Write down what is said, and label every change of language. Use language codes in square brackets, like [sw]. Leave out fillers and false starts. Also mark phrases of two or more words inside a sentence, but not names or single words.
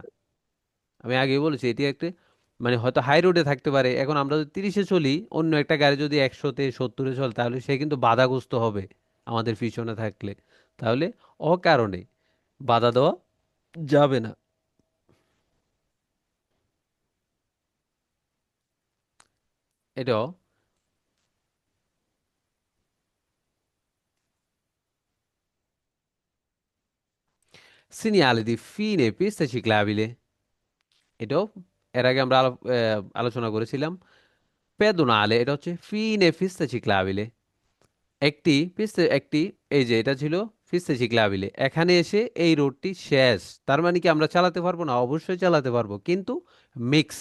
[bn] আমি আগেই বলেছি এটি একটি, মানে হয়তো হাই রোডে থাকতে পারে, এখন আমরা যদি 30-এ চলি, অন্য একটা গাড়ি যদি 100-তে 70-এ চলে, তাহলে সে কিন্তু বাধাগ্রস্ত হবে আমাদের পিছনে থাকলে। তাহলে অকারণে বাধা দেওয়া যাবে না। এটাও [it] segnale di fine pista ciclabile, [bn] এটাও এর আগে আমরা আলোচনা করেছিলাম। পেদোনালে এটা হচ্ছে [it] fine pista ciclabile, [bn] একটি পিস্তা, একটি, এই যে এটা ছিল [it] pista ciclabile, [bn] এখানে এসে এই রোডটি শেষ। তার মানে কি আমরা চালাতে পারবো না? অবশ্যই চালাতে পারবো, কিন্তু মিক্স।